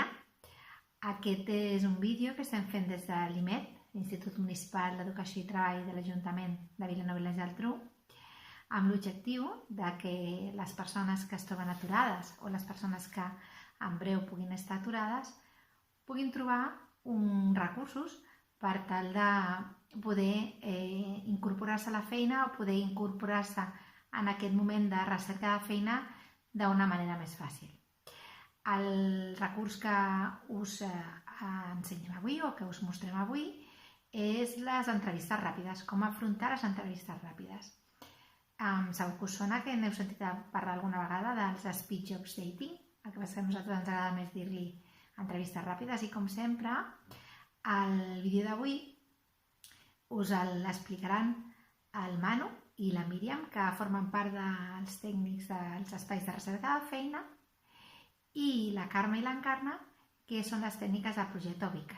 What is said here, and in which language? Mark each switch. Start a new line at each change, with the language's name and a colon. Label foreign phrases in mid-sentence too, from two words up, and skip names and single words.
Catalan: Aquest és un vídeo que estem fent des de l'IMET, l'Institut Municipal d'Educació i Treball de l'Ajuntament de Vilanova i la Geltrú, amb l'objectiu que les persones que es troben aturades o les persones que en breu puguin estar aturades puguin trobar uns recursos per tal de poder incorporar-se a la feina o poder incorporar-se en aquest moment de recerca de feina d'una manera més fàcil. El recurs que us ensenyem avui o que us mostrem avui és les entrevistes ràpides, com afrontar les entrevistes ràpides. Segur que us sona, que n'heu sentit parlar alguna vegada dels
English: speed jobs dating,
Catalan: el que passa que a nosaltres ens agrada més dir-li entrevistes ràpides, i com sempre el vídeo d'avui us l'explicaran el Manu i la Míriam, que formen part dels tècnics dels espais de recerca de feina, i la Carme i l'Encarna, que són les tècniques del projecte Ubica't.